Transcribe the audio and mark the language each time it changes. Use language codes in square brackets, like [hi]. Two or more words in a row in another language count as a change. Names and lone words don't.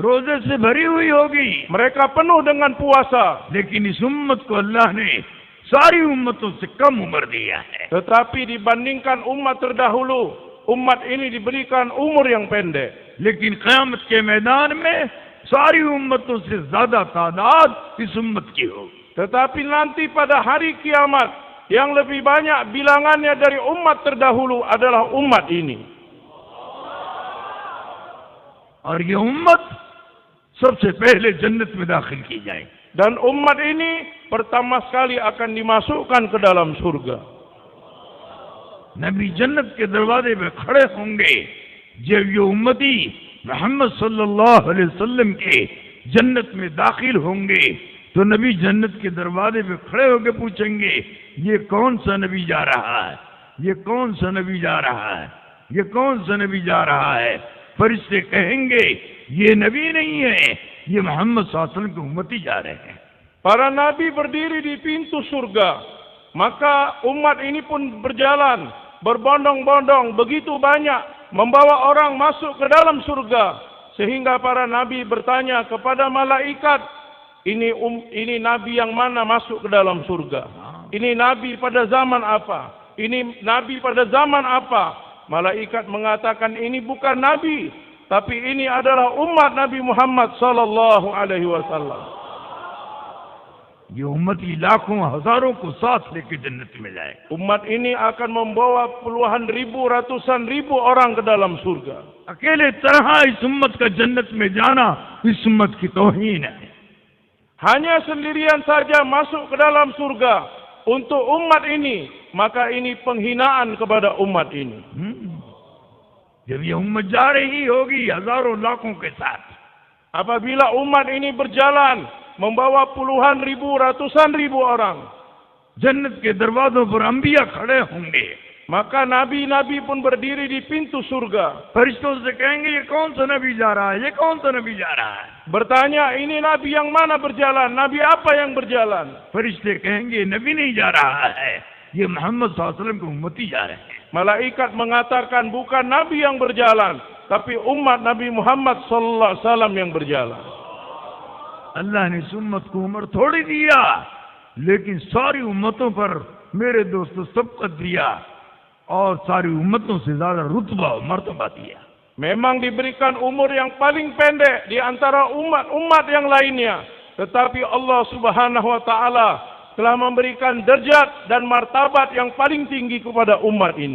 [hi] रोजे से भरी हुई होगी। [id] Mereka penuh dengan puasa. [hi] लेकिन इस उम्मत को अल्लाह ने सारी उम्मतों से कम उम्र दिया है। [id] Tetapi dibandingkan umat terdahulu, umat ini diberikan umur yang pendek. [hi] लेकिन क़यामत के मैदान में सारी उम्मतों से ज्यादा तादाद इस उम्मत की होगी। [id] Tetapi nanti pada hari kiamat, yang lebih banyak bilangannya dari umat terdahulu adalah umat ini. [hi] और ये उम्मत सबसे पहले जन्नत में दाखिल की जाएगी। [id] Dan umat ini pertama sekali akan dimasukkan ke dalam surga. [hi] नबी जन्नत के दरवाजे पे खड़े होंगे। जब ये उम्मती मोहम्मद [ar] صلى الله عليه وسلم [hi] के जन्नत में दाखिल होंगे तो नबी जन्नत के दरवाजे पे खड़े होकर पूछेंगे, ये कौन सा नबी जा रहा है, ये कौन सा नबी जा रहा है, ये कौन सा नबी जा रहा है। फरिश्ते कहेंगे, ये नबी नहीं है, ये मोहम्मद [ar] صلى الله عليه وسلم [hi] के उम्मती जा रहे हैं। [id] Para nabi berdiri di pintu surga, maka umat ini pun berjalan berbondong-bondong begitu banyak membawa orang masuk ke dalam surga, sehingga para nabi bertanya kepada malaikat, ini nabi yang mana masuk ke dalam surga? Ini nabi pada zaman apa? Ini nabi pada zaman apa? Malaikat mengatakan ini bukan nabi, tapi ini adalah umat Nabi Muhammad [ar] صلى الله عليه وسلم. [hi] ये उम्मती लाखों हजारों को साथ लेके जन्नत में जाए। [id] Umat ini akan membawa puluhan ribu, ratusan ribu orang ke dalam surga. [hi] अकेले तरह इस उम्मत का जन्नत में जाना इस उम्मत की तौहीन है। [id] Hanya sendirian saja masuk ke dalam surga untuk umat ini, maka ini penghinaan kepada umat ini. [hi] जब ये उम्मत जा रही होगी हजारों लाखों के साथ, [id] apabila umat ini berjalan membawa puluhan ribu, ratusan ribu orang, [hi] जन्नत के दरवाजों पर अंबिया खड़े होंगे, [id] maka nabi-nabi pun berdiri di pintu surga. [hi] फरिश्तों से कहेंगे, ये कौन सा नबी जा रहा है, ये कौन सा नबी जा रहा है। [id] Bertanya, ini nabi yang mana berjalan, nabi apa yang berjalan? [hi] फरिश्ते कहेंगे, नबी नहीं जा रहा है, ये मोहम्मद [ar] صلى الله عليه وسلم [hi] के उम्मती जा रहे हैं। [id] Malaikat mengatakan bukan Nabi yang berjalan, tapi umat Nabi Muhammad [ar] صلى الله عليه وسلم [id] yang berjalan. [hi] अल्लाह ने इस उम्मत को उम्र थोड़ी दिया, लेकिन सारी उम्मतों पर मेरे दोस्तों सबकत दिया और सारी उम्मतों से ज्यादा रुतबा और मर्तबा दिया. [id] Memang diberikan umur yang paling pendek di antara umat-umat yang lainnya, tetapi Allah [ar] سبحانه وتعالى [id] telah memberikan derajat dan martabat yang paling tinggi kepada umat ini.